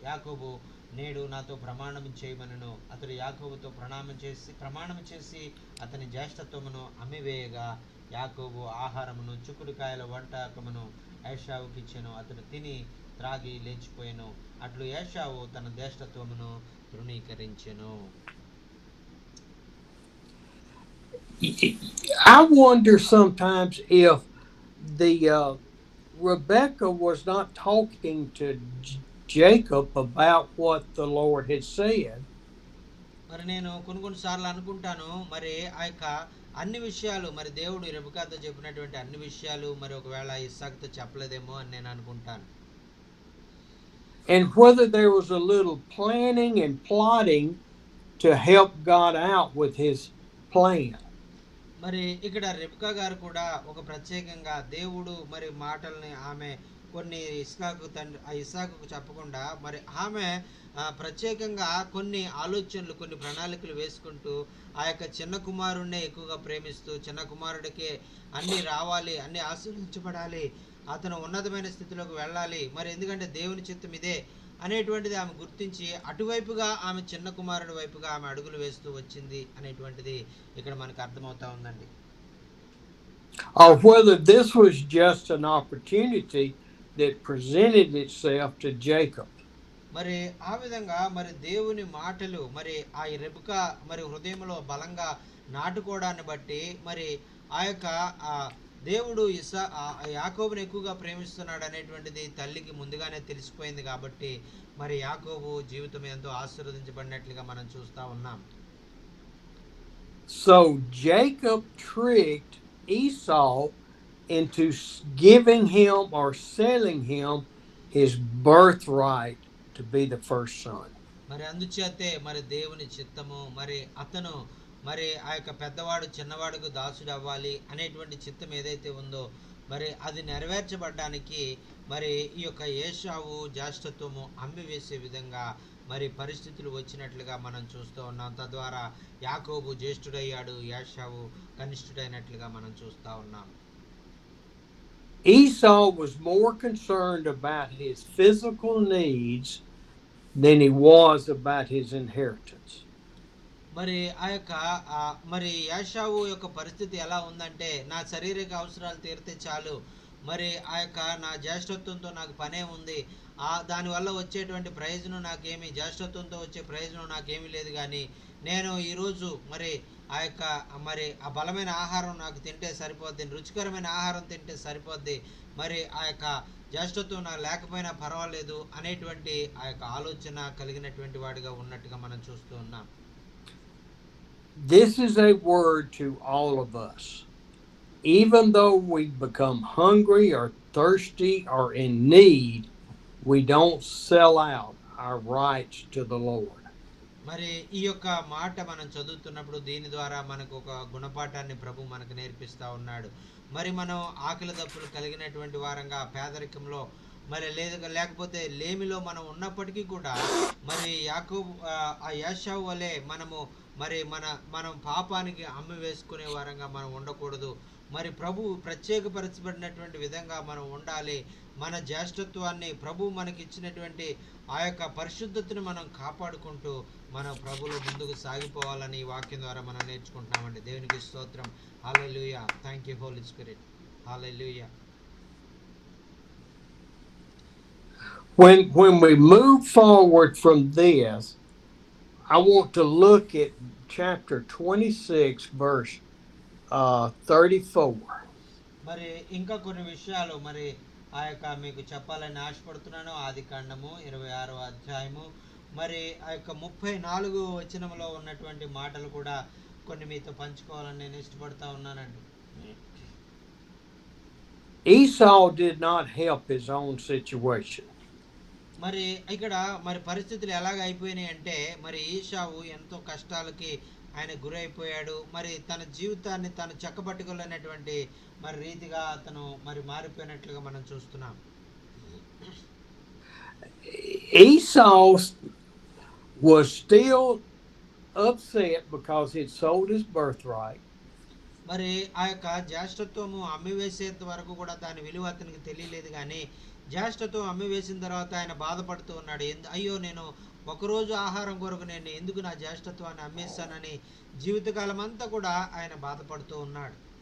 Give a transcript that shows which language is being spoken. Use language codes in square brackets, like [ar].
[te] యాకోబు, నేడు నాతో ప్రమాణం చేయమనెను. అతడు యాకోబుతో ప్రమాణం చేసి అతని జ్యేష్ఠత్వమును అమ్మివేయగా, యాకోబు ఆహారమును చిక్కుడుకాయల వంటకమును ఏశావుకి ఇచ్చెను. అతడు తిని త్రాగి లేచిపోయెను. అట్లు ఏశావు తన జ్యేష్ఠత్వమును తృణీకరించెను. [en] I wonder sometimes if Rebecca was not talking to Jacob about what the Lord had said. [te] మరి నేను కొన్నిసార్లు అనుకుంటాను, మరి ఆ యొక్క అన్ని విషయాలు మరి దేవుడు రెబెకాతో చెప్పినటువంటి అన్ని విషయాలు మరి ఒకవేళ ఇస్సాకుతో చెప్పలేదేమో అని నేను అనుకుంటాను. [en] And whether there was a little planning and plotting to help God out with his plan. [te] మరి ఇక్కడ రెబెకా గారు కూడా ఒక ప్రత్యేకంగా దేవుడు మరి మాటల్ని ఆమె కొన్ని ఇస్సాకుకు చెప్పకుండా మరి ఆమె ప్రత్యేకంగా కొన్ని ఆలోచనలు కొన్ని ప్రణాళికలు వేసుకుంటూ ఆ యొక్క చిన్న కుమారుడినే ఎక్కువగా ప్రేమిస్తూ, చిన్న కుమారుడికి అన్నీ రావాలి, అన్నీ ఆశీర్వదించబడాలి, అతను ఉన్నతమైన స్థితిలోకి వెళ్ళాలి, మరి ఎందుకంటే దేవుని చిత్తం ఇదే అనేటువంటిది ఆమె గుర్తించి అటువైపుగా ఆమె చిన్న కుమారుడి వైపుగా ఆమె అడుగులు వేస్తూ వచ్చింది అనేటువంటిది ఇక్కడ మనకు అర్థమవుతా ఉందండి. [en] Or whether this was just an opportunity that presented itself to Jacob. [te] మరి ఆ విధంగా మరి దేవుని మాటలు మరి ఆ రెబెకా మరి హృదయంలో బలంగా నాటుకోవడాన్ని బట్టి మరి ఆ యొక్క దేవుడు యాకోబుని ఎక్కువగా ప్రేమిస్తున్నాడు అనేటువంటిది తల్లికి ముందుగానే తెలిసిపోయింది కాబట్టి మరి యాకోబు జీవితం ఎంతో ఆశీర్వదించబడినట్లుగా మనం చూస్తా ఉన్నాం. [en] So Jacob tricked Esau into giving him or selling him his birthright to be the first son. [te] మరి అందుచేతే మరి దేవుని చిత్తము మరి అతను మరి ఆ యొక్క పెద్దవాడు చిన్నవాడుకు దాసుడు అవ్వాలి అనేటువంటి చిత్తం ఏదైతే ఉందో మరి అది నెరవేర్చబడ్డానికి మరి ఈ యొక్క ఏశావు జ్యేష్ఠత్వము అమ్మివేసే విధంగా మరి పరిస్థితులు వచ్చినట్లుగా మనం చూస్తూ ఉన్నాం. తద్వారా యాకోబు జ్యేష్ఠుడయ్యాడు, ఏశావు కనిష్ఠుడైనట్లుగా మనం చూస్తూ ఉన్నాం. [en] Esau was more concerned about his physical needs than he was about his inheritance. [te] మరి ఆ యొక్క మరి ఏశావు యొక్క పరిస్థితి ఎలా ఉందంటే, నా శారీరక అవసరాలు తీరితే చాలు, మరి ఆ యొక్క నా జ్యేష్ఠత్వంతో నాకు పనే ఉంది, దానివల్ల వచ్చేటువంటి ప్రయోజనం నాకేమి, జ్యేష్ఠత్వంతో వచ్చే ప్రయోజనం నాకేమీ లేదు, కానీ నేను ఈరోజు మరి ఆ యొక్క మరి ఆ బలమైన ఆహారం నాకు తింటే సరిపోద్ది, రుచికరమైన ఆహారం తింటే సరిపోద్ది, మరి ఆ యొక్క జ్యేష్ఠత్వం నాకు లేకపోయినా పర్వాలేదు అనేటువంటి ఆ యొక్క ఆలోచన కలిగినటువంటి వాడిగా ఉన్నట్టుగా మనం చూస్తూ ఉన్నాం. [en] This is a word to all of us. Even though we become hungry or thirsty or in need, we don't sell out our rights to the Lord. [te] మరి ఈ యొక్క మాట మనం చదువుతున్నప్పుడు దీని ద్వారా మనకు ఒక గుణపాఠాన్ని ప్రభు మనకు నేర్పిస్తా ఉన్నాడు. మరి మనం ఆకలి దప్పులు కలిగినటువంటి వారంగా పేదరికంలో మరి లేకపోతే లేమిలో మనం ఉన్నప్పటికీ కూడా మరి యాకోబు ఆ ఏశావు వలె మనము మరి మనం పాపానికి అమ్మి వేసుకునే వారంగా మనం ఉండకూడదు. మరి ప్రభు ప్రత్యేకపరచబడినటువంటి విధంగా మనం ఉండాలి. మన జ్యేష్ఠత్వాన్ని ప్రభు మనకి ఇచ్చినటువంటి ఆ యొక్క పరిశుద్ధతను మనం కాపాడుకుంటూ మన ప్రభులో ముందుకు సాగిపోవాలని ఈ వాక్యం ద్వారా మనం నేర్చుకుంటున్నామండి. దేవునికి స్తోత్రం. హల్లెలూయా. [en] Thank you Holy Spirit. [te] Hallelujah. [en] When we move forward from this, I want to look at chapter 26 verse 34. [te] మరి ఇంకా కొన్ని విషయాలు మరి ఆ యొక్క మీకు చెప్పాలని ఆశపడుతున్నాను. ఆదికాండము 26వ అధ్యాయము మరి ఆ యొక్క 34 వచనంలో ఉన్నటువంటి మాటలు కూడా కొన్ని మీతో పంచుకోవాలని నేను ఇష్టపడతా ఉన్నానండి. [en] Esau did not help his own situation. [te] మరి ఇక్కడ మరి పరిస్థితులు ఎలాగ అయిపోయినాయి అంటే మరి ఏశావు ఎంతో కష్టాలకి ఆయన గురైపోయాడు. మరి తన జీవితాన్ని తను చక్కబట్టుకోలేనటువంటి మరి రీతిగా అతను మరి మారిపోయినట్లుగా మనం చూస్తున్నాం. [en] Esau was still upset because he'd sold his birthright. [te] మరి ఆ యొక్క జ్యేష్ఠత్వము అమ్మివేసేంత వరకు కూడా దాని విలువ అతనికి తెలియలేదు. కానీ జ్యేష్ఠత్వం అమ్మివేసిన తర్వాత ఆయన బాధపడుతూ ఉన్నాడు. అయ్యో, నేను ఒకరోజు ఆహారం కొరకు నేను ఎందుకు నా జ్యేష్ఠత్వాన్ని అమ్మేస్తానని జీవితకాలం అంతా కూడా ఆయన బాధపడుతూ ఉన్నాడు.